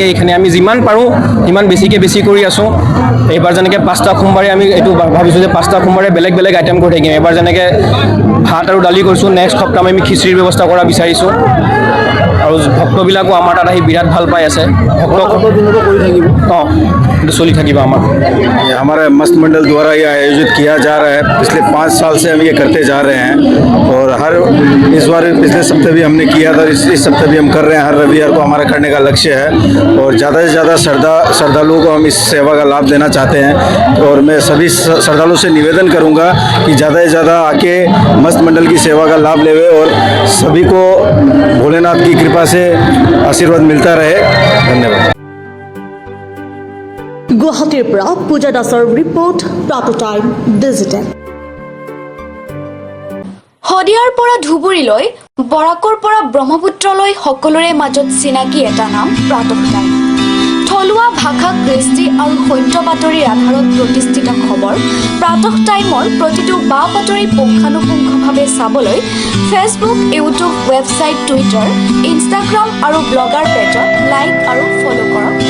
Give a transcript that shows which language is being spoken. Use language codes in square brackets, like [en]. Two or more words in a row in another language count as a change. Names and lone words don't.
[as] এইখিনি আমি যিমান পাৰোঁ সিমান বেছি কৰি আছোঁ। এইবাৰ যেনেকৈ 5টা সোমবাৰে আমি এইটো ভাবিছোঁ যে 5টা সোমবাৰে বেলেগ বেলেগ আইটেম কৰি থাকিম। এবাৰ যেনেকৈ ভাত আৰু দালি কৰিছোঁ, নেক্সট সপ্তাহ আমি খিচিৰিৰ ব্যৱস্থা কৰা বিচাৰিছোঁ আৰু ভক্তবিলাকো আমাৰ তাত আহি বিৰাট ভাল পাই আছে। চলি থাকিব আমাৰ। [hi] हमारा मस्त मंडल द्वारा ये आयोजित किया जा रहा है। पिछले 5 साल से हम ये करते जा रहे हैं और इस बार पिछले सप्ताह भी हमने किया था, इस सप्ताह भी हम कर रहे हैं। हर रविवार को हमारा करने का लक्ष्य है और ज़्यादा से ज़्यादा श्रद्धालुओं को हम इस सेवा का लाभ देना चाहते हैं। और मैं सभी श्रद्धालुओं से निवेदन करूँगा कि ज़्यादा से ज़्यादा आके मस्त मंडल की सेवा का लाभ लेवे और सभी को भोलेनाथ की कृपा से आशीर्वाद मिलता रहे। धन्यवाद। [as] গুৱাহাটীৰ পৰা পূজা দাসৰ ৰিপৰ্ট, প্ৰাতঃ টাইম ডিজিটেল। শদিয়াৰ পৰা ধুবুৰীলৈ, বৰাকৰ পৰা ব্ৰহ্মপুত্ৰলৈ সকলোৰে মাজত চিনাকি এটা নাম প্ৰাতঃ টাইম। থলুৱা ভাষা, কৃষ্টি আৰু সত্য বাতৰিৰ আধাৰত প্ৰতিষ্ঠিত খবৰ প্ৰাতঃ টাইমৰ প্ৰতিটো বা বাতৰি পুংখানুপুংখভাৱে চাবলৈ ফেচবুক, ইউটিউব, ৱেবছাইট, টুইটাৰ, ইনষ্টাগ্ৰাম আৰু ব্লগাৰ পেজত লাইক আৰু ফ'ল' কৰক।